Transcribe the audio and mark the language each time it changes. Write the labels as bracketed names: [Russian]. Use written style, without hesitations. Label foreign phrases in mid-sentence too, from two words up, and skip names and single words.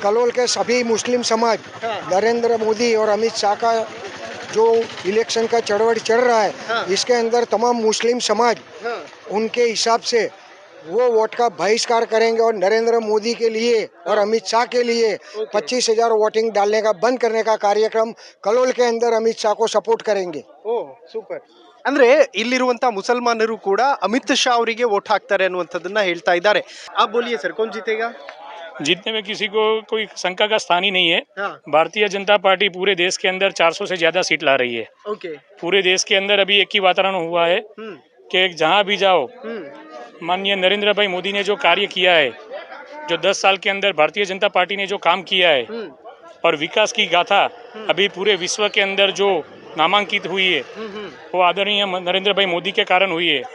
[Hindi] कलोल के सभी मुस्लिम समाज नरेंद्र मोदी और अमित शाह का जो इलेक्शन का चढ़वड़ चल रहा है, इसके अंदर तमाम मुस्लिम समाज उनके हिसाब से वो वोट का बहिष्कार करेंगे और नरेंद्र मोदी के लिए और अमित शाह के लिए 25,000 वोटिंग डालने का बंद करने का कार्यक्रम कलोल के अंदर अमित शाह को सपोर्ट करेंगे। [Kannada] ಓ ಸೂಪರ್ ಅಂದ್ರೆ ಇಲ್ಲಿರುವಂತ ಮುಸಲ್ಮಾನರು ಕೂಡ ಅಮಿತ್ ಶಾ ಅವರಿಗೆ ವೋಟ್ ಹಾಕ್ತಾರೆ ಅನ್ನುವಂಥದ್ದನ್ನ ಹೇಳ್ತಾ ಇದ್ದಾರೆ। [Hindi] आप बोलिए सर कौन जीतेगा। जीतने में किसी को कोई शंका का स्थान ही नहीं है। हाँ भारतीय जनता पार्टी पूरे देश के अंदर 400 से ज्यादा सीट ला रही है। ओके पूरे देश के अंदर अभी एक ही वातावरण हुआ है कि जहां भी जाओ माननीय नरेंद्र भाई मोदी ने जो कार्य किया है, जो 10 साल के अंदर भारतीय जनता पार्टी ने जो काम किया है और विकास की गाथा अभी पूरे विश्व के अंदर जो नामांकित हुई है वो आदरणीय नरेंद्र भाई मोदी के कारण हुई है।